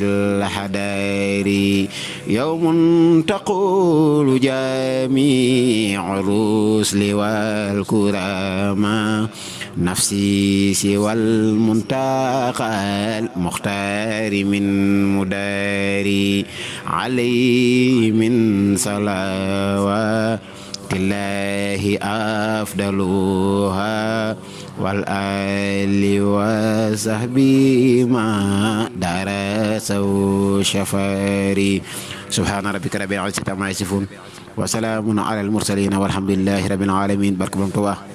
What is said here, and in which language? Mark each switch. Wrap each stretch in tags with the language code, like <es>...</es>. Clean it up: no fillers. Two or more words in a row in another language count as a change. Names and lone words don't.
<ar>الحدار يوم تقول جميع الرسل والكرامة نفسي سوى المنتقى المختار من مداري عليه من صلوات الله أفضلها والآل وصحبه ما درسوا شفاري سبحان ربك رب العزة عما يصفون وسلام على المرسلين والحمد لله رب العالمين</ar> <wo>barke Borom Tuubaa</wo>